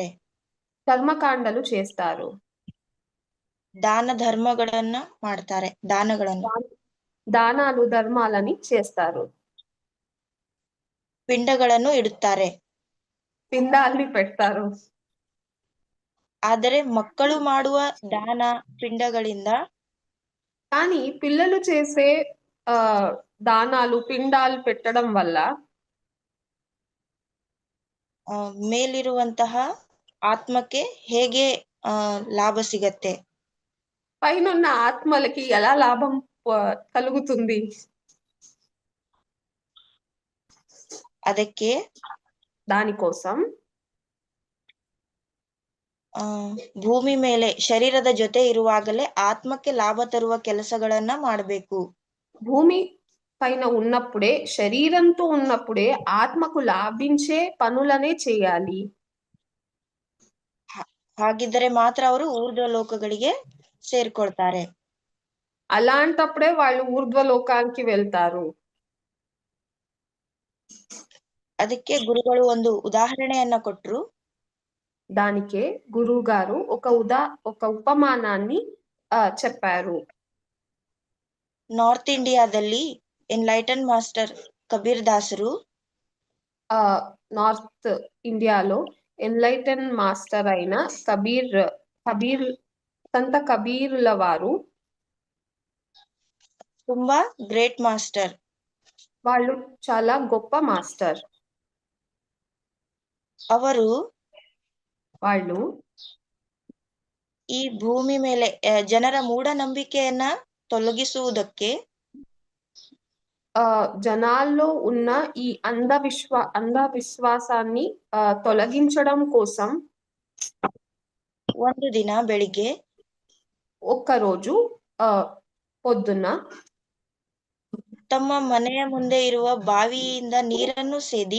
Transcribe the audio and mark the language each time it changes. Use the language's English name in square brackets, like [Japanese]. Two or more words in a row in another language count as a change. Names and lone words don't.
[Telugu] ಕರ್ಮಕಾಂಡలు చేస్తారు. [Kannada] ದಾನ ಧರ್ಮಗಳನ್ನ ಮಾಡ್ತಾರೆ. [Telugu] దానాలు ధర్మాలని చేస్తారు. [Kannada] ಪಿಂಡಗಳನ್ನು ಇಡುತ್ತಾರೆ. [Telugu] పిండాల్ని పెడతారు. [Kannada] ಆದರೆ ಮಕ್ಕಳು ಮಾಡುವ ದಾನ ಪಿಂಡಗಳಿಂದ [Telugu] కానీ పిల్లలు చేసే దానాలు పిండాలు పెట్టడం వల్ల [Kannada] ಮೇಲಿರುವಂತಹ ಆತ್ಮಕ್ಕೆ ಹೇಗೆ ಲಾಭ ಸಿಗತ್ತೆ, [Telugu] పైనున్న ఆత్మలకి ఎలా లాభం కలుగుతుంది, [Kannada] ಅದಕ್ಕೆ [Telugu] దానికోసం [Kannada] ಭೂಮಿ ಮೇಲೆ ಶರೀರದ ಜೊತೆ ಇರುವಾಗಲೇ ಆತ್ಮಕ್ಕೆ ಲಾಭ ತರುವ ಕೆಲಸಗಳನ್ನ ಮಾಡಬೇಕು. [Telugu] భూమి పైన ఉన్నప్పుడే, శరీరంతో ఉన్నప్పుడే ఆత్మకు లాభించే పనులనే చేయాలి. [Kannada] ಹಾಗಿದ್ದರೆ ಮಾತ್ರ ಅವರು ಊರ್ಧ್ವ ಲೋಕಗಳಿಗೆ ಸೇರ್ಕೊಳ್ತಾರೆ. [Telugu] అలాంటప్పుడే వాళ్ళు ఊర్ధ్వలోకానికి వెళ్తారు. [Kannada] ಅದಕ್ಕೆ ಗುರುಗಳು ಒಂದು ಉದಾಹರಣೆಯನ್ನ ಕೊಟ್ರು. [Telugu] దానికే గురువు గారు ఒక ఉపమానాన్ని చెప్పారు. [Kannada] ನಾರ್ತ್ ಇಂಡಿಯಾದಲ್ಲಿ [English] enlightened master [Kannada] ಕಬೀರ್ ದಾಸರು [Telugu] నార్త్ ఇండియాలో [English] enlightened master [Telugu] అయిన సంత కబీరుల వారు [Kannada] ತುಂಬಾ [English] great master. [Telugu] వాళ్ళు చాలా గొప్ప మాస్టర్. వాళ్ళు [Kannada] ಈ ಭೂಮಿ ಮೇಲೆ ಜನರ ಮೂಢನಂಬಿಕೆಯನ್ನ ತೊಲಗಿಸುವುದಕ್ಕೆ [Telugu] జనాల్లో ఉన్న ఈ అంధవిశ్వాసాన్ని తొలగించడం కోసం [Kannada] ಒಂದು ದಿನ ಬೆಳಿಗ್ಗೆ [Telugu] ఒక్కరోజు పొద్దున్న [Kannada] ತಮ್ಮ ಮನೆಯ ಮುಂದೆ ಇರುವ ಬಾವಿಯಿಂದ ನೀರನ್ನು ಸೇದಿ